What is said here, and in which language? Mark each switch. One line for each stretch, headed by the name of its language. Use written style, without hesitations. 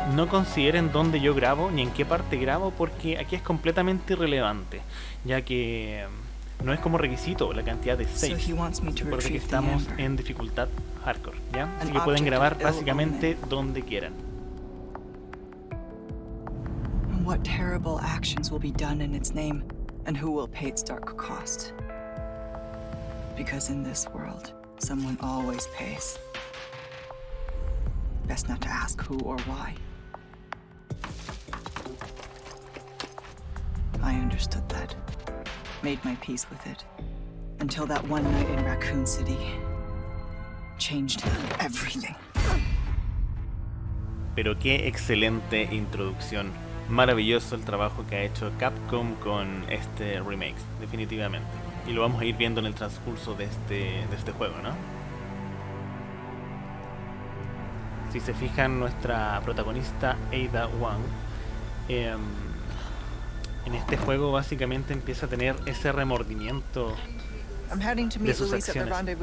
Spanish: No consideren dónde yo grabo ni en qué parte grabo, porque aquí es completamente irrelevante, ya que no es como requisito la cantidad de saves. Recuerden que estamos en dificultad hardcore, ¿ya? Así que pueden grabar básicamente donde quieran.
English: What terrible actions will be done in its name, and who will pay its dark cost? Because in this world, someone always pays. Best not to ask who or why. I understood that. Made my peace with it. Until that one night in Raccoon City changed everything.
Spanish: Pero qué excelente introducción. Maravilloso el trabajo que ha hecho Capcom con este remake, definitivamente. Y lo vamos a ir viendo en el transcurso de este juego, ¿no? Si se fijan, nuestra protagonista Ada Wong en este juego básicamente empieza a tener ese remordimiento de sus acciones.